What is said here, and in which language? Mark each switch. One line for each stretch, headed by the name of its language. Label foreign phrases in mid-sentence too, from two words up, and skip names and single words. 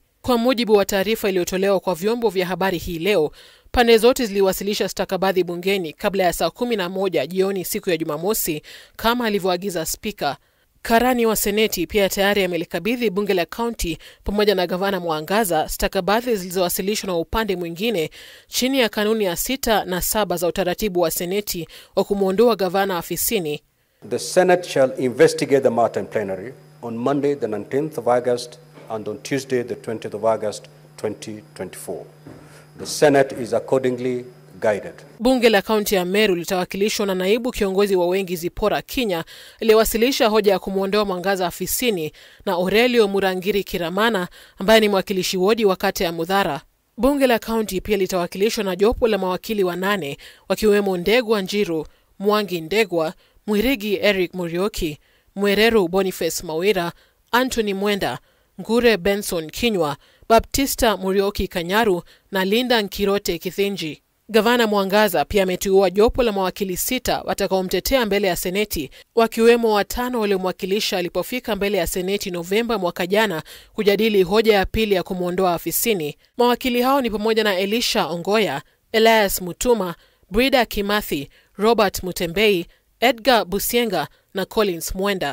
Swahili: Kwa mujibu wa taarifa iliyotolewa kwa vyombo vya habari hii leo, pande zote ziliwasilisha stakabadhi bungeni kabla ya saa 11 jioni siku ya Jumamosi kama alivyoagiza spika. Karani wa seneti pia tayari amelikabidhi bunge la kaunti pamoja na gavana Mwangaza stakabadhi zilizowasilishwa na upande mwingine chini ya kanuni ya 6 na 7 za utaratibu wa seneti wa kumuondoa gavana afisini.
English: The Senate shall investigate the matter in plenary on Monday the 19th of August and on Tuesday the 20th of August 2024. The Senate is accordingly guided.
Swahili: Bunge la kaunti ya Meru litawakilishwa na naibu kiongozi wa wengi Zipora Kinya aliyewasilisha hoja ya kumuondoa Mwangaza afisini na Aurelio Murangiri Kiramana ambaye ni mwakilishi wodi wa kata ya Mudhara. Bunge la kaunti pia litawakilishwa na jopo la mawakili 8 wakiwemo Ndegwa Njiru, Mwangi Ndegwa, Mwirigi Eric Murioki, Mwereru Boniface Mawira, Anthony Mwenda, Ngure Benson Kinywa, Baptista Murioki Kanyaru na Linda Nkirote Kithinji. Gavana Mwangaza pia ameteua jopo la mawakili 6 watakaomtetea mbele ya seneti, wakiwemo 5 waliomwakilisha alipofika mbele ya seneti Novemba mwaka jana kujadili hoja ya pili ya kumuondoa afisini. Mawakili hao ni pamoja na Elisha Ongoya, Elias Mutuma, Brida Kimathi, Robert Mutembei, Edgar Busienga na Collins Mwenda.